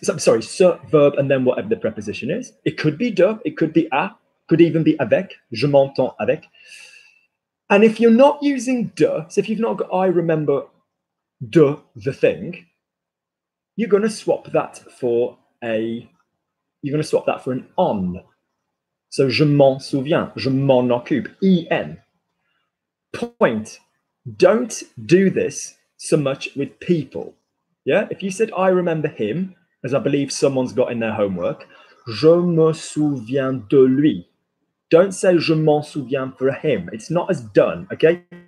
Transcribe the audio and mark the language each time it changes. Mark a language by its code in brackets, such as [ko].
[en] So, sorry, se, verb, and then whatever the preposition is. It could be de, it could be a, could even be avec. [fr] Je m'entends avec. [en] And if you're not using de, so if you've not got I remember de, the thing, you're going to swap that for an on. [fr] So je m'en souviens, je m'en occupe, en. [en] Point. Don't do this so much with people. Yeah, if you said I remember him, as I believe someone's got in their homework, [fr] je me souviens de lui. [en] Don't say je m'en souviens for him. It's not as done, okay?